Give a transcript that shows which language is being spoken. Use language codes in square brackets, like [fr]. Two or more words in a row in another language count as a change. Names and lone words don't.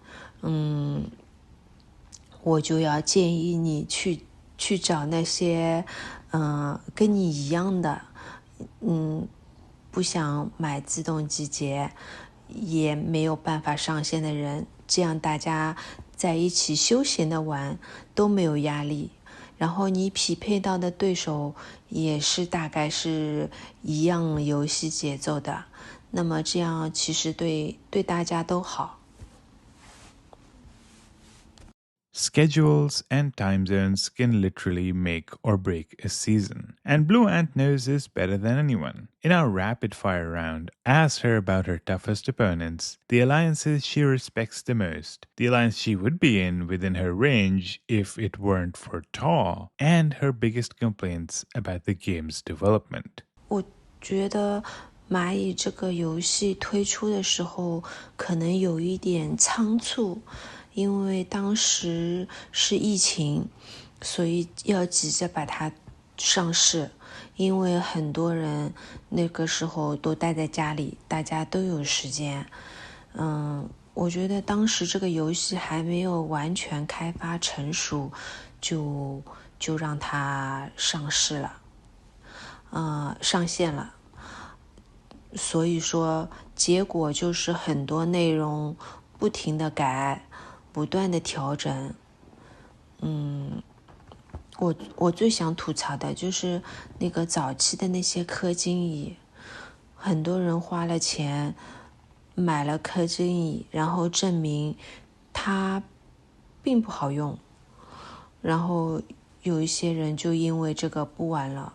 [zh] 我就要建議你去找那些跟你一樣的，不想買自動集結也沒有辦法上線的人，這樣大家在一起休閒的玩都沒有壓力，然後你匹配到的對手也是大概是一樣遊戲節奏的，那麼這樣其實對大家都好。 [en] Schedules and time zones can literally make or break a season, and Blue Ant knows this better than anyone. In our rapid fire round, I asked her about her toughest opponents, the alliances she respects the most, the alliance she would be in within her range if it weren't for TAW, and her biggest complaints about the game's development. [zh] 我覺得螞蟻這個遊戲推出的時候可能有一點倉促，因為當時是疫情，所以要急着把它上市，因為很多人那個時候都待在家裡，大家都有時間。我覺得當時這個遊戲還沒有完全開發成熟，就讓它上市了，上線了。所以說結果就是很多內容不停的改，不斷的調整。我最想吐槽的就是那個早期的那些氪金椅，很多人花了錢買了氪金椅，然後證明它並不好用，然後有一些人就因為這個不玩了。